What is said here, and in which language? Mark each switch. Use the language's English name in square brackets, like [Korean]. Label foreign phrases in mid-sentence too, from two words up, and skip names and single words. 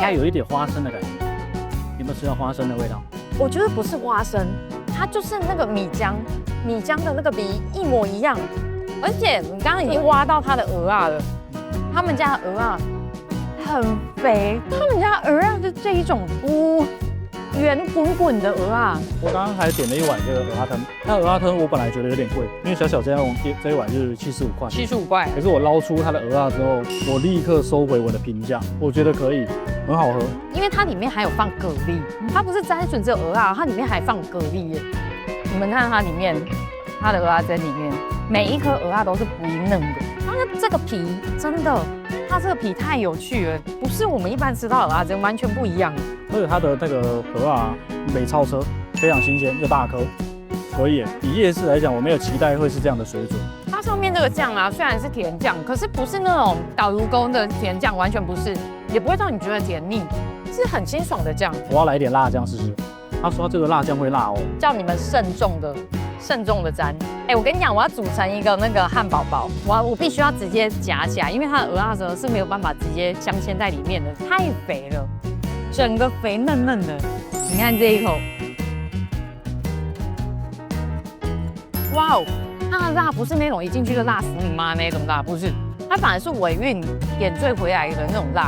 [Chinese] 而且它有一點花生的感覺。有沒有吃到花生的味道？我覺得不是花生，它就是那個米漿的那個皮一模一樣。而且你刚剛已經挖到它的蚵仔了，他們家的蚵仔很肥，他們家蚵仔是這一種圓滾滾的蚵仔。我剛剛還點了一碗這個蚵仔湯，那蚵仔湯我本來覺得有點貴，因為小這一碗就是75塊。75塊。可是我撈出它的蚵仔之後，我立刻收回我的評價，我覺得可以，很好喝。因為它裡面還有放蛤蜊，它不是單純只有蚵仔，它裡面還放蛤蜊耶。你們看它裡面，它的蚵仔煎裡面。每一顆蚵仔都是不一嫩的，它這個皮真的，它這個皮太有趣了，不是我們一般吃到的蚵仔煎完全不一樣。而且它的那個蚵仔沒超車，非常新鮮又大顆， 可以。以夜市來講，我沒有期待會是這樣的水準。它上面這個醬啊，雖然是甜醬，可是不是那種導入溝的甜醬，完全不是，也不會讓你覺得甜膩，是很清爽的醬。我要來一點辣醬試試。他說這個辣醬會辣哦，叫你們慎重的沾。我跟你講，我要煮成一個那個漢堡包，我必須要直接夾起來，因為它的蚵仔是沒有辦法直接鑲嵌在裡面的，太肥了，整個肥嫩嫩的。你看這一口，哇哦，它的辣不是那種一進去就辣死你媽那種辣，不是，它反而是尾韻點綴回來的那種辣。